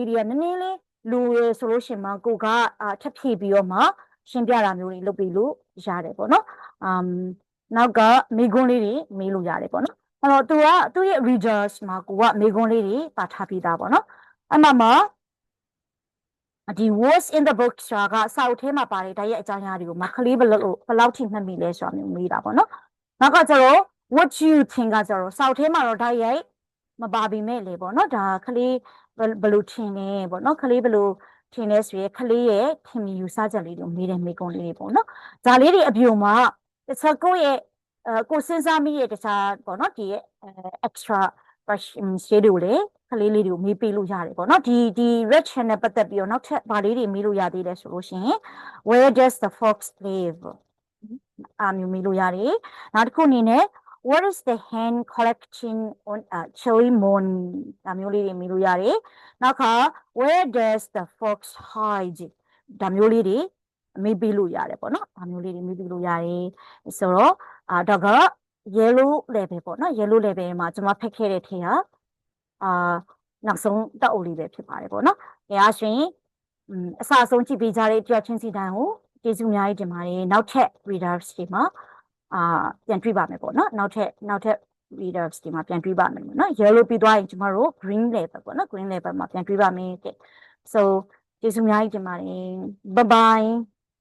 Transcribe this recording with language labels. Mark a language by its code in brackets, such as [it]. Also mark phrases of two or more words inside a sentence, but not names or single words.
[my] တွေကနည်းနည်းလေးလူရယ်ဆိုလို့ရှိရင်မှကိုကထပ်ဖြည့်ပြီးတော့မှရှင်းပြတာမျိုးတွေလုပ်ပြီးလို့ရတယ်ပေါ့နော်နောက်ကမိကွန်းလေးတွေမေးလို့ရတယ်ပေါ့နော်အဲ့တော့သူရဲ့ readers မှာကိုကမိကွန်းလေးတွေပါထားပြီးသားပေါ့နော်အဲ့မှာဒီ [en] words in the book [my] ဆိုတာကစာအုပ်ထဲမှာပါတယ်ဒါရဲ့အကြောင်းအရာတွေကိုမကလေးဘယ်လောက်ထိ မှတ်မိလဲဆိုတာမျိုးမေးတာပေါ့နော်နောက်ကကျတော့ [en] what you think [my] ကကျတော့စာအုပ်ထဲမှာတော့ဒါရိုက်မပါပေမဲ့လေပေါ့နော်ဒါကလေးဘယ်လိုထင်လဲပေါ့နော်ကလေးဘယ်လိုထင်လဲဆိုရင်ကလေးရဲ့ထင်မြင်ယူဆချက်လေးတွေမေး တဲ့မေးခွန်းလေးတွေပေါ့နော်ဒါလေးတွေအပြုံမှာတခြားကိုယ့်ရဲ့ကိုစဉ်းစားမိရဲ့တခြားပေါ့နော်ဒီရဲ့ [en] extra questions [my] တွေကိုလေကလေးလေးတွေကိုမေးပေးလို့ရတယ်ပေါ့နော်ဒီ [en] red channel [my] ပတ်သက်ပြီးတော့နောက် ထပ်ဘာလေးတွေမေးလို့ရသေးလဲဆိုလို့ရှိရင် [en] where does the fox live [my] မျိုးမေးလို့ရတယ်နောက်တစ်ခုအနေနဲ့ [en] what is the hen collecting on a chilly morning [my] ဒါမျိုးလေးတွေမေးလို့ရတယ်နောက်က [en] where does the fox hide [my] ဒါမျိုးလေးတွေမေးပေးလို့ရတယ်ပေါ့နော်ဒါမျိုး လေးတွေမေးပေးလို့ရတယ်ဆိုတော့ဒါက [en] yellow level [my] ပေါ့နော် [en] yellow level [my] မှာကျွန်မဖတ်ခဲ့တဲ့ထဲကနောက်ဆုံးတက်အုပ်လေးပဲဖြစ်ပါတယ်ပေါ့နော်။ဒါဆိုရင်အစအဆုံးကြည့်ပေးကြတဲ့တယောက်ချင်းစီတိုင်းကိုကျေးဇူးအများကြီးတင်ပါတယ်။နောက်ထပ် readers တွေမှာပြန်တွေ့ပါမယ်ပေါ့နော်။နောက်ထပ် leaders ဒီမှာပြန်တွေ့ပါမယ်နော် yellow ပြီးသွားရင်ကျမတို့ [en] green level [my] ပေါ့နော် [en] green level [my] မှာပြန်တွေ့ပါမယ်တဲ့ so ကျေးဇူးအများကြီးတင်ပါတယ် [en] bye bye